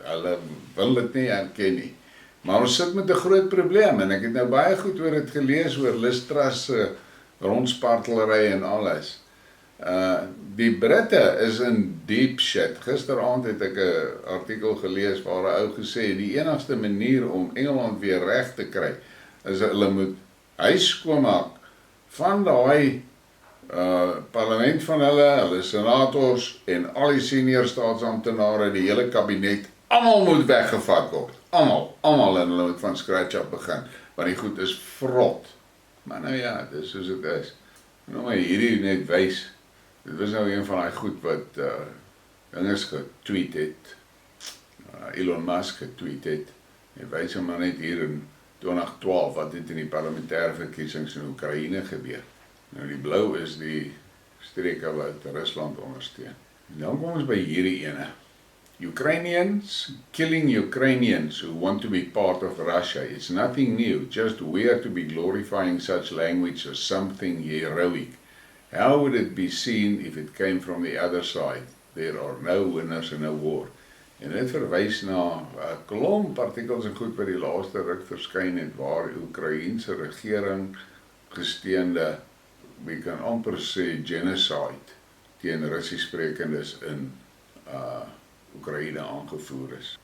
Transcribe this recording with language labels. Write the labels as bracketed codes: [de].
[af] Hulle wil dit nie erken nie. Maar ons sit met 'n groot probleem en ek het nou baie goed oor dit gelees oor Liz Truss rondspartelery en alles. Die Britte is in [en] deep shit. [af] Gisteraand het ek 'n artikel gelees waar 'n ou gesê die enigste manier om Engeland weer reg te kry is dat hulle moet huis skoonmaak van daai parlement van hulle senators en al die senior staatsamptenare, die hele kabinet, almal moet weggevat word. Almal en hulle moet van scratch af begin, want die goed is vrot. Maar nou ja, dis soos dit is. Nou maar hierdie net wys. Dit was nou een van die goed wat dinges getweet het, Elon Musk getweet het, en wys hom maar net hier in 2012 wat het in die parlementêre verkiesings in Oekraïne gebeur. Nou die blou is die streke wat Rusland ondersteun. En dan kom ons by hierdie ene. [en] Ukrainians killing Ukrainians who want to be part of Russia. It's nothing new, just weird to be glorifying such language as something heroic. How would it be seen if it came from the other side? There are no winners in a war. [af] En dit verwys na 'n klomp artikels en goed wat die laaste ruk verskyn het waar die Oekraïense regering gesteende, we kan amper sê genocide teen Russies sprekendes in Oekraïne aangevoer is.